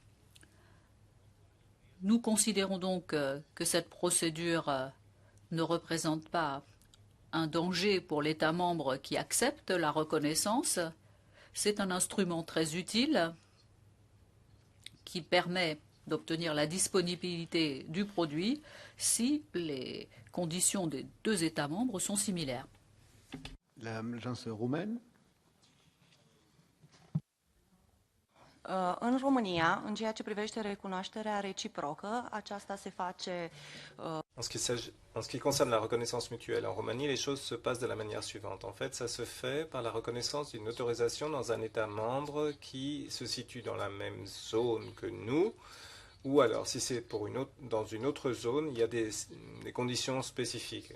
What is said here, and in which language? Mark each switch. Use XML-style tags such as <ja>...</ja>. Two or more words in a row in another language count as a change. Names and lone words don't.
<fr>Nous considérons donc que cette procédure ne représente pas un danger pour l'État membre qui accepte la reconnaissance. C'est un instrument très utile qui permet d'obtenir la disponibilité du produit si les conditions des 2 États membres sont similaires. L'agence roumaine.</fr> <ro>În România, în ceea ce privește recunoașterea reciprocă, aceasta se face...</ro> <fr>En ce qui concerne la reconnaissance mutuelle en Roumanie, les choses se passent de la manière suivante. En fait, ça se fait par la reconnaissance d'une autorisation dans un État membre qui se situe dans la même zone que nous, ou alors, si c'est dans une autre zone, il y a des conditions spécifiques.</fr>